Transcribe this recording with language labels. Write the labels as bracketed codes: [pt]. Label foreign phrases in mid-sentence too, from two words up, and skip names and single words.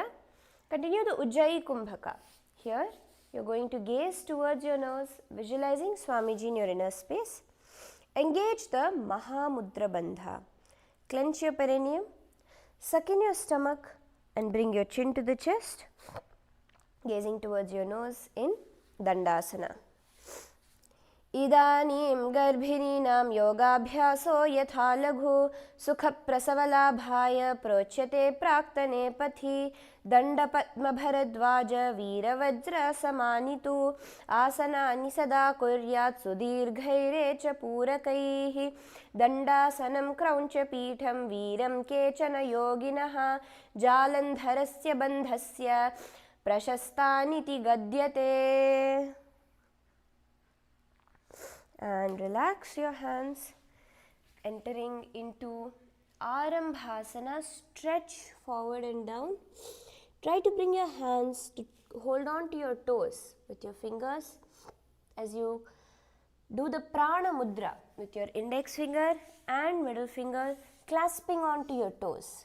[en] Continue the Ujjayi Kumbhaka. Here, you are going to gaze towards your nose, visualizing Swamiji in your inner space. Engage the Mahamudra Bandha. Clench your perineum, suck in your stomach and bring your chin to the chest, gazing towards your nose in Dandasana. [sa] Idanim garbhininam yogabhyaso yatha laghu sukha prasavalaabhaya prochyate praktane pathi danda padma bharadvaja veeravajra samanitu asanani sada kuryat sudirghaire cha purakaihi dandasanam krauncha peetham veeram kechana yoginaha jalandharasya bandhasya prashastaniti gadyate. [en] And relax your hands, entering into Arambhasana. Stretch forward and down. Try to bring your hands to hold on to your toes with your fingers as you do the Prana Mudra with your index finger and middle finger clasping onto your toes.